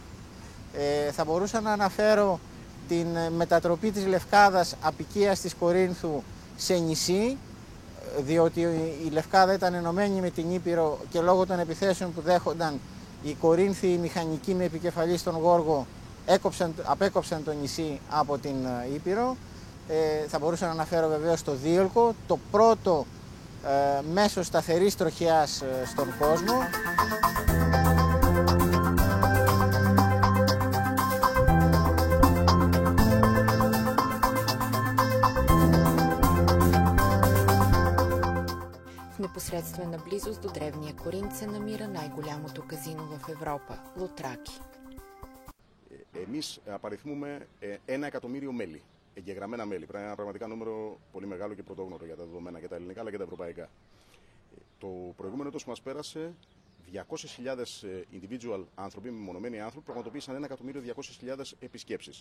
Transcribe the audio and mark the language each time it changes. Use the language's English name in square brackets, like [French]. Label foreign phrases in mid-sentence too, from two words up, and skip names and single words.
[Greek] Θα μπορούσα να αναφέρω την μετατροπή της Λευκάδας, απικίας της Κορίνθου, σε νησί, διότι η Λευκάδα ήταν ενωμένη με την Ήπειρο και λόγω των επιθέσεων που δέχονταν οι Κορίνθιοι μηχανικοί με επικεφαλή στον Γόργο απέκοψαν το νησί από την Ήπειρο. Θα μπορούσα να αναφέρω βεβαίως το Δίολκο, το πρώτο μέσο σταθερής τροχιάς στον κόσμο. [Bulgarian] В непосредствена близост до древния Коринт се намира най-голямото казино в Европа – Лутраки. [Greek] Εμείς απαριθμούμε 1 εκατομμύριο μέλη, εγγεγραμμένα μέλη. Πρέπει να είναι ένα πραγματικά νούμερο πολύ μεγάλο και πρωτόγνωρο για τα δεδομένα και τα ελληνικά αλλά και τα ευρωπαϊκά. Το προηγούμενο έτος που μας πέρασε, 200.000 individual άνθρωποι, μεμονωμένοι άνθρωποι, πραγματοποίησαν 1.200.000 επισκέψεις.